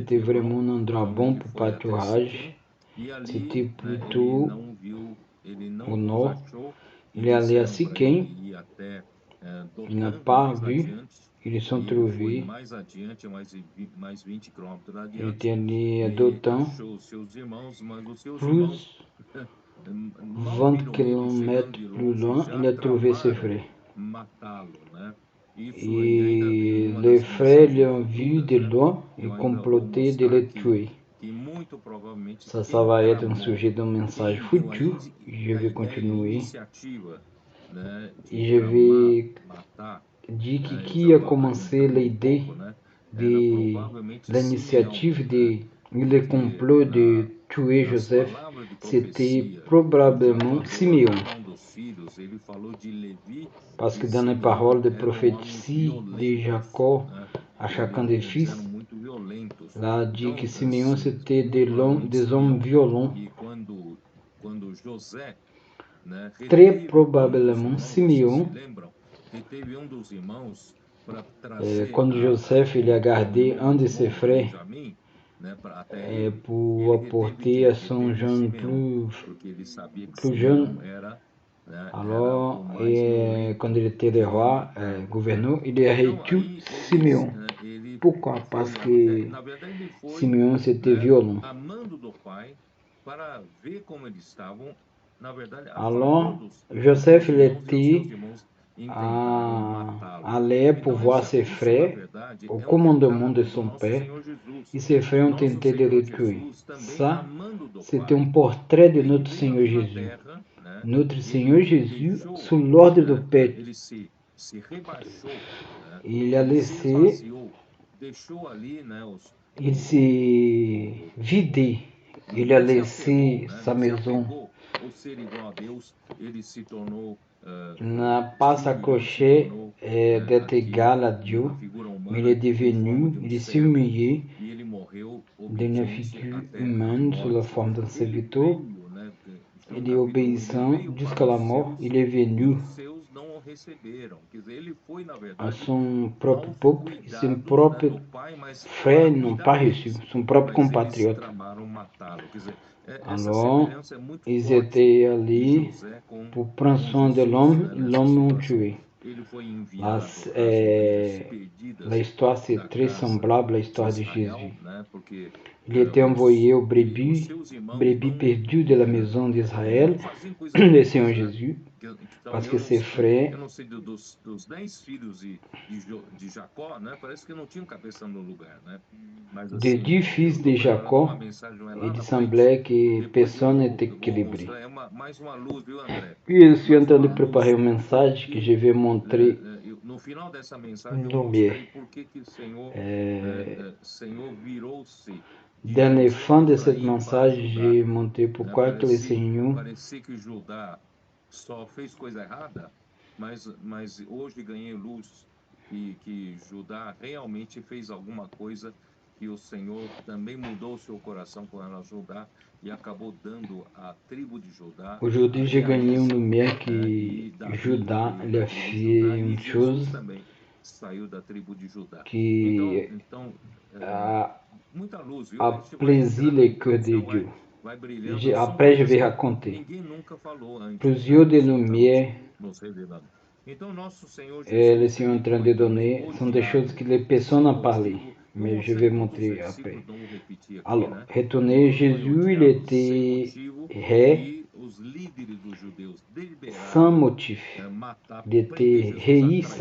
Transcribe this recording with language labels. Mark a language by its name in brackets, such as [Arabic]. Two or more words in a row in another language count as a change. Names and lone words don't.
[French] c'était vraiment Hebron. un endroit [Portuguese] Então [French] bon [Portuguese] ele [French] pour [Portuguese] foi até [French] pâturage. [Portuguese] Siquém e [French] C'était [Portuguese] ali, né, ele [French] plutôt [Portuguese] não viu, ele [French] au [Portuguese] não os [French] nord. [Portuguese] achou e [French] Il est allé à [Portuguese] disseram para ele [French] Siquém. [Portuguese] ir até [French] Il n'a [Portuguese] Dotã, [French] pas [Portuguese] mais [French] vu. [Portuguese] adiante. [French] Ils sont [Portuguese] E ele foi [French] trouvés. [Portuguese] mais adiante, mais 20 quilômetros [French] Il [Portuguese] adiante, [French] était allé à [Portuguese] e [French] Dothan. [Portuguese] achou os seus irmãos, mas os seus irmãos, [French] Plus [Portuguese] mal [French] 20 [Portuguese] viram ele chegando [French] km [Portuguese] de [French] plus [Portuguese] longe, [French] loin, [Portuguese] já [French] il a trouvé ses [Portuguese] tramaram [French] frères. [Portuguese] matá-lo, né? Isso e ainda em [French] Et [Portuguese] uma [French] les [Portuguese] das [French] frères [Portuguese] mensagens [French] l'ont vu [Portuguese] futuras, [French] de [Portuguese] né? [French] loin et [Portuguese] Eu ainda vou [French] comploté de [Portuguese] mostrar [French] le [Portuguese] que [French] tuer. [Portuguese] muito provavelmente [French] Ça [Portuguese] quem [French] va être un [Portuguese] tramou, [French] sujet d'un message [Portuguese] quem deu [French] futur. Je [Portuguese] a [French] vais [Portuguese] ideia e [French] continuer. [Portuguese] iniciativa, né, [French] Et [Portuguese] de [French] je [Portuguese] tramar, [French] vais [Portuguese] matar, [French] dire [Portuguese] né? Eu [French] qui [Portuguese] já [French] a [Portuguese] falarei [French] commencé [Portuguese] também um [French] l'idée [Portuguese] pouco, né? Era [French] de [Portuguese] provavelmente Simeão, [French] l'initiative [Portuguese] né? [French] le [Portuguese] Porque [French] complot de tuer [Portuguese] nas [French] Joseph. [Portuguese] palavras de [French] C'était [Portuguese] profecia que [French] probablement [Portuguese] Jacó deu a [French] Simeon. [Portuguese] cada um dos filhos, ele falou de Levi [French] Parce [Portuguese] e [French] que dans les [Portuguese] Simeão [French] paroles de [Portuguese] eram homens [French] prophétie de [Portuguese] violentos, [French] Jacob [Portuguese] né? [French] à chacun des [Portuguese] Eles [French] fils, [Portuguese] eram muito violentos. [French] là dit que [Portuguese] Então, [French] Simeon c'était [Portuguese] muito provavelmente [French] des hommes [Portuguese] Simeão, [French] violents. [Portuguese] e quando José, né, [French] Très [Portuguese] reteve um dos [French] probablement [Portuguese] irmãos, vocês se [French] Simeon, [Portuguese] lembram? Reteve um dos irmãos para trazer [French] quand Joseph il a [Portuguese] ao [French] gardé [Portuguese] irmão [French] un de [Portuguese] mais [French] ses [Portuguese] novo, [French] frères [Portuguese] Benjamim, né, até ele. [French] pour [Portuguese] Ele reteve [French] apporter [Portuguese] quem? [French] à son [Portuguese] Reteve [French] jeune [Portuguese] Simeão, porque ele sabia que [French] plus jeune. [Portuguese] Simeão era, né, era o [French] Alors, [Portuguese] mais [French] quand [Portuguese] violento [French] il était [Portuguese] que [French] le [Portuguese] ele [French] roi, gouverneur, il a [Portuguese] Então [French] reçu [Portuguese] aí [French] Simeon. [Portuguese] ele [French] Pourquoi? Parce [Portuguese] foi até, [French] que [Portuguese] na verdade ele foi, [French] Simeon c'était [Portuguese] né, [French] violent. [Portuguese] amando do pai para ver como eles estavam, na verdade a favor [French] Alors, [Portuguese] dos [French] Joseph [Portuguese] seus [French] il [Portuguese] irmãos e os [French] était [Portuguese] seus irmãos intentaram matá-lo. [French] allé pour [Portuguese] Então [French] voir ses [Portuguese] isso na [French] frères [Portuguese] verdade [French] au [Portuguese] é um [French] commandement de [Portuguese] retrato do [French] son [Portuguese] nosso [French] père [Portuguese] Senhor Jesus. [French] et ses frères ont [Portuguese] Nosso [French] tenté de [Portuguese] Senhor [French] le tuer. [Portuguese] Jesus também [French] Ça, [Portuguese] amando do [French] c'était un [Portuguese] pai. [French] portrait de [Portuguese] Ele [French] notre [Portuguese] veio [French] Seigneur [Portuguese] aqui na [French] Jésus. [Portuguese] terra, né? [French] Notre Seigneur [Portuguese] Ele [French] Jésus, [Portuguese] deixou, [French] sous l'ordre de [Portuguese] né, [French] Père, [Portuguese] ele se rebaixou, né? [French] il a [Portuguese] Ele se [French] laissé, [Portuguese] esvaziou, deixou ali, né, [French] il s'est vidé, il a [Portuguese] não se [French] laissé [Portuguese] aferrou, né? [French] sa [Portuguese] Não se [French] maison, [Portuguese] apegou ao ser igual a Deus, ele se tornou [French] n'a pas [Portuguese] filho, ele se [French] s'accroché [Portuguese] tornou, [French] d'être [Portuguese] aqui [French] égal à Dieu, [Portuguese] uma figura [French] mais il est [Portuguese] humana em forma [French] devenu, [Portuguese] de um [French] il s'est [Portuguese] servo [French] humilié [Portuguese] e ele morreu [French] d'une [Portuguese] obediente [French] figure [Portuguese] até a [French] humaine sous la [Portuguese] morte. [French] forme d'un [Portuguese] Ele [French] serviteur. [Portuguese] veio, né, João [French] Il est [Portuguese] capítulo 1, ele [French] obéissant [Portuguese] veio para [French] jusqu'à la [Portuguese] os [French] mort. [Portuguese] seus [French] Il est [Portuguese] e [French] venu [Portuguese] os seus não o receberam. Quer dizer, ele foi, na [French] à [Portuguese] verdade, [French] son propre [Portuguese] aos [French] peuple, ses [Portuguese] cuidados, né, [French] propres [Portuguese] do pai, mas [French] frères [Portuguese] para [French] n'ont [Portuguese] cuidar [French] pas reçu, [Portuguese] deles. [French] son propre [Portuguese] Mas eles [French] compatriote. [Portuguese] tramaram matá-lo. Quer dizer, essa [French] Alors, [Portuguese] semelhança é muito [French] ils [Portuguese] forte [French] étaient [Portuguese] de [French] allés [Portuguese] José [French] pour prendre [Portuguese] com [French] soin de [Portuguese] Jesus, [French] l'homme, [Portuguese] né, [French] et [Portuguese] nessa [French] l'homme l'ont [Portuguese] situação. [French] tué. [Portuguese] Ele foi [French] Là, [Portuguese] enviado às ovelhas perdidas [French] l'histoire, [Portuguese] da [French] c'est très [Portuguese] casa [French] semblable à [Portuguese] de [French] l'histoire de [Portuguese] Israel, [French] Jésus. [Portuguese] né, porque [French] Il était envoyé aux [Portuguese] os [French] brebis, [Portuguese] seus irmãos [French] brebis perdues de la maison d'Israël, [Portuguese] não faziam coisa [French] le [Portuguese] boas, [French] Seigneur [Portuguese] né? [French] Jésus, [Portuguese] Então, [French] parce que ses frères, [Portuguese] eu não sei dos 10 filhos de Jacó, né? Parece que não tinham cabeça no lugar, né? Mas [French] des [Portuguese] assim, [French] 10 [Portuguese] eu [French] fils [Portuguese] estou [French] de [Portuguese] preparando [French] Jacob, [Portuguese] uma mensagem lá [French] il [Portuguese] na frente. [French] semblait que [Portuguese] Depois [French] personne n'était [Portuguese] eu vou [French] équilibré. [Portuguese] mostrar, mais uma luz, viu, André? [French] Puis je suis en [Portuguese] Mais [French] train [Portuguese] uma [French] de [Portuguese] luz, [French] préparer un message que je [Portuguese] porque [French] vais montrer [Portuguese] no final dessa mensagem [French] une [Portuguese] eu [French] lumière. [Portuguese] mostrei por que o Senhor, [French] Euh, [Portuguese] Senhor virou-se de [French] Dans les [Portuguese] José [French] fins [Portuguese] e [French] de ce [Portuguese] Efraim para [French] message, [Portuguese] Judá. [French] j'ai montré [Portuguese] Né? [French] pourquoi que le Seigneur [Portuguese] Parecia que Judá só fez coisa errada, mas hoje ganhei luz que Judá realmente fez alguma coisa que o Senhor também mudou o seu coração com ela a Judá e acabou dando à tribo de Judá a [French] aujourd'hui j'ai gagné une [Portuguese] realeza, [French] lumière [Portuguese] né? [French] que [Portuguese] E Davi [French] Judas [Portuguese] veio [French] il [Portuguese] da [French] a [Portuguese] tribo de Judá [French] fait [Portuguese] e [French] une chose [Portuguese] Jesus também saiu da tribo de Judá. [French] qui [Portuguese] Então [French] a [Portuguese] muita luz, viu? [French] a [Portuguese] A gente vai [French] plaisir [Portuguese] entrando, [French] le cœur [Portuguese] o [French] de [Portuguese] céu [French] Dieu. [Portuguese] vai brilhando. [French] Après, je [Portuguese] São [French] vais [Portuguese] coisas que [French] raconter. [Portuguese] ninguém nunca falou [French] Pour [Portuguese] antes, [French] yeux [Portuguese] né? [French] de [Portuguese] Nós estamos [French] lumière, [Portuguese] nos revelando. Então, nosso Senhor [French] le [Portuguese] Jesus, [French] Seigneur est en [Portuguese] ele [French] train [Portuguese] foi [French] de [Portuguese] também [French] donner sont des choses [Portuguese] odiado, [French] que les personnes [Portuguese] sem [French] ont parlé, [Portuguese] motivo. Vou [French] mais je [Portuguese] mostrar [French] vais [Portuguese] em todos os [French] montrer [Portuguese] versículos, [French] après. [Portuguese] não vou repetir aqui, [French] Alors, [Portuguese] né? [French] retournez, [Portuguese] Jesus foi [French] Jésus, il [Portuguese] odiado sem [French] était [Portuguese] motivo [French] haï [Portuguese] e os líderes dos judeus [French] sans [Portuguese] deliberaram [French] motif. [Portuguese] matar, [French] Il [Portuguese] prender [French] était [Portuguese] Jesus à [French] haï sans